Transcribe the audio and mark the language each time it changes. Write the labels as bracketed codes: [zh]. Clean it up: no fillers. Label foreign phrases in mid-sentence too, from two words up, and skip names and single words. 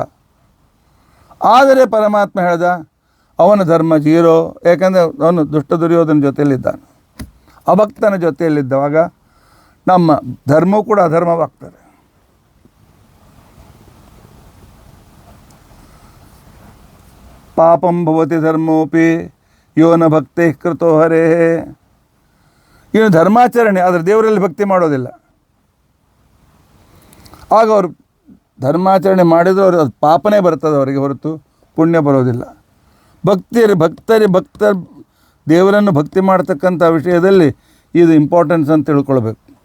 [kn] ಆದರೆ ಪರಮಾತ್ಮ ಹೇಳ್ದ ಅವನ ಧರ್ಮ 0, ಯಾಕಂದರೆ ಅವನು ದುಷ್ಟ ದುರ್ಯೋಧನ ಜೊತೆಯಲ್ಲಿದ್ದಾನೆ. ಅಭಕ್ತನ ಜೊತೆಯಲ್ಲಿದ್ದವಾಗ ನಮ್ಮ ಧರ್ಮವೂ ಕೂಡ ಅಧರ್ಮವಾಗ್ತದೆ. [sa] ಪಾಪಂ ಭವತಿ ಧರ್ಮೋಪಿ ಯೋ ನ ಭಕ್ತಿ ಕೃತೋ ಹರೇ. [kn] ಇವನು ಧರ್ಮಾಚರಣೆ ಆದರೆ ದೇವರಲ್ಲಿ ಭಕ್ತಿ ಮಾಡೋದಿಲ್ಲ. ಆಗ ಅವರು ಧರ್ಮಾಚರಣೆ ಮಾಡಿದರೂ ಅವ್ರಿಗೆ ಅದು ಪಾಪನೇ ಬರ್ತದೆ ಅವರಿಗೆ ಹೊರತು ಪುಣ್ಯ ಬರೋದಿಲ್ಲ. ಭಕ್ತರ ದೇವರನ್ನು ಭಕ್ತಿ ಮಾಡ್ತಕ್ಕಂಥ ವಿಷಯದಲ್ಲಿ ಇದು ಇಂಪಾರ್ಟೆನ್ಸ್ ಅಂತ ತಿಳ್ಕೊಳ್ಬೇಕು.